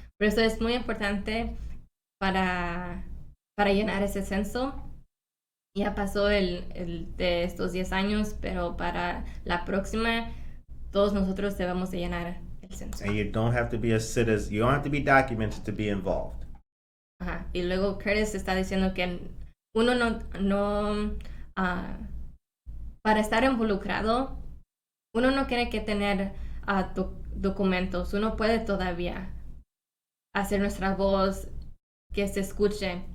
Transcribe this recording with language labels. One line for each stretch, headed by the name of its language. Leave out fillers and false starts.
Spanish: Por eso es muy importante para llenar ese censo. Ya pasó el de estos 10 años, pero para la próxima todos nosotros debemos de llenar el censo.
English: And you don't have to be a citizen. You don't have to be documented to be involved. Ajá.
Spanish: Y luego Curtis está diciendo que uno no para estar involucrado, uno no tiene que tener documentos. Uno puede todavía hacer nuestra voz que se escuche.